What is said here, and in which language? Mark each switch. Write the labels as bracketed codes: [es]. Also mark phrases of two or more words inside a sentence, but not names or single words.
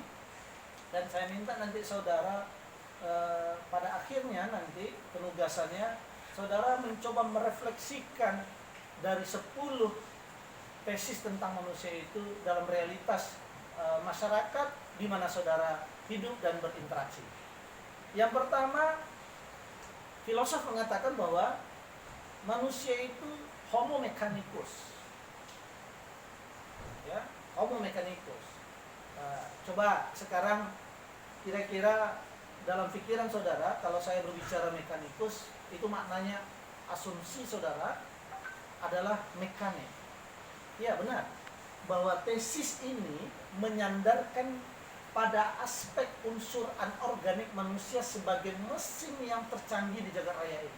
[id] Dan saya minta nanti saudara pada akhirnya nanti penugasannya, saudara mencoba merefleksikan dari 10 tesis tentang manusia itu dalam realitas masyarakat di mana saudara hidup dan berinteraksi. Yang pertama, filosof mengatakan bahwa manusia itu [la] homo mechanicus. Ya, homo mechanicus. [id] Coba sekarang kira-kira dalam pikiran saudara, kalau saya berbicara mechanicus, itu maknanya asumsi saudara adalah mekanik. Ya, benar, bahwa tesis ini menyandarkan pada aspek unsur anorganik manusia sebagai mesin yang tercanggih di jagat raya ini.